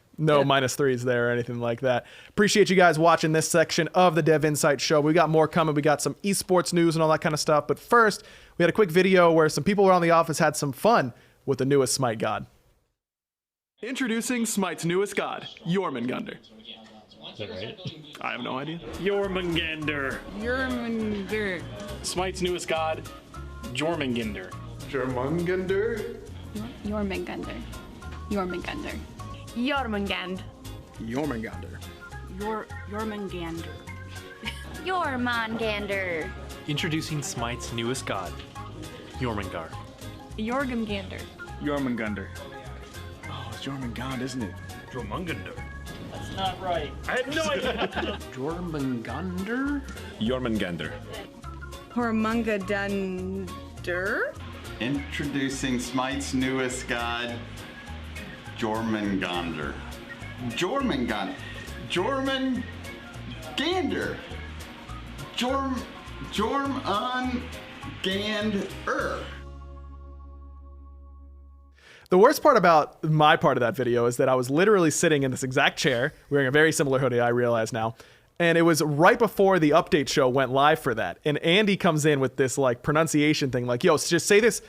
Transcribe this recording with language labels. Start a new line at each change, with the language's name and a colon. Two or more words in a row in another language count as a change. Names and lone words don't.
English: No -3s there or anything like that. Appreciate you guys watching this section of the Dev Insight show. We got more coming. We got some esports news and all that kind of stuff. But first, we had a quick video where some people around the office had some fun with the newest Smite god. Introducing Smite's newest god, Jormungandr. Is that right? I have no idea. Jormungandr. Jormungandr. Smite's newest god, Jormungandr. Jormungandr? Jormungandr. Jormungandr. Jormungand. Jormungandr. Jormungandr. Jormungandr. Introducing Smite's newest god, Jormungandr. Jormungandr. Jormungandr. Oh, it's Jormungand, isn't it? Jormungandr. That's not right. I had no idea. Jormungandr? Jormungandr. Jormungandr. Introducing Smite's newest god, Jormungandr. Jormungandr. Jormungandr. Jormungandr. The worst part about my part of that video is that I was literally sitting in this exact chair, wearing a very similar hoodie, I realize now. And it was right before the update show went live for that. And Andy comes in with this like pronunciation thing, like, yo, just say this.